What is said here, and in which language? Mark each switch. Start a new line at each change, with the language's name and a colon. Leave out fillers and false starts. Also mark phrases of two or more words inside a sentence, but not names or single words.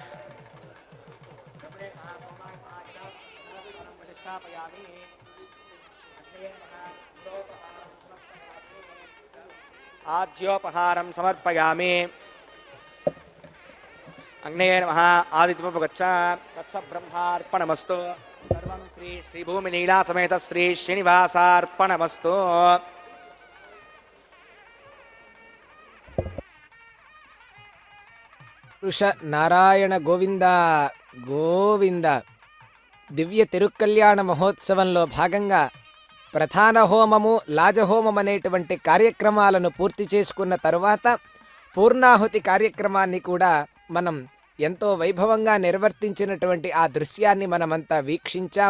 Sanskrit: आज्योपहारं समर्पयामि अग्नेय नमः आदित्यमुपगच्छ तत्स ब्रह्मार्पणमस्तु सर्वं श्रीभूमिनीला समेत श्री श्रीनिवासार्पणमस्तु
Telugu: పురుష నారాయణ గోవింద గోవింద దివ్య తిరుకల్యాణ మహోత్సవంలో భాగంగా ప్రధాన హోమము లాజహోమం అనేటువంటి కార్యక్రమాలను పూర్తి చేసుకున్న తరువాత పూర్ణాహుతి కార్యక్రమాన్ని కూడా మనం ఎంతో వైభవంగా నిర్వర్తించినటువంటి ఆ దృశ్యాన్ని మనమంతా వీక్షించాం.